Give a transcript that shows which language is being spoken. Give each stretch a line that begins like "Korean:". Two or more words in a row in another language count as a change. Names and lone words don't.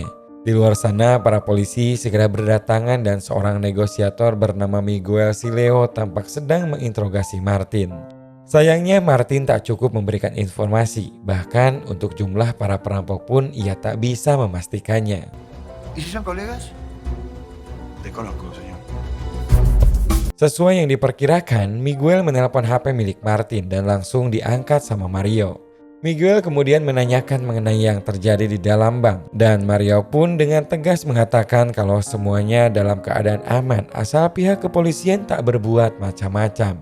Indonesian: Di luar sana para polisi segera berdatangan dan seorang negosiator bernama Miguel Sileo tampak sedang menginterogasi Martin. Sayangnya Martin tak cukup memberikan informasi, bahkan untuk jumlah para perampok pun ia tak bisa memastikannya.
Spanish: ¿Y si son colegas? Desconozco, señor.
Indonesian: Sesuai yang diperkirakan, Miguel menelpon HP milik Martin dan langsung diangkat sama Mario. Miguel kemudian menanyakan mengenai yang terjadi di dalam bank dan Mario pun dengan tegas mengatakan kalau semuanya dalam keadaan aman asal pihak kepolisian tak berbuat macam-macam.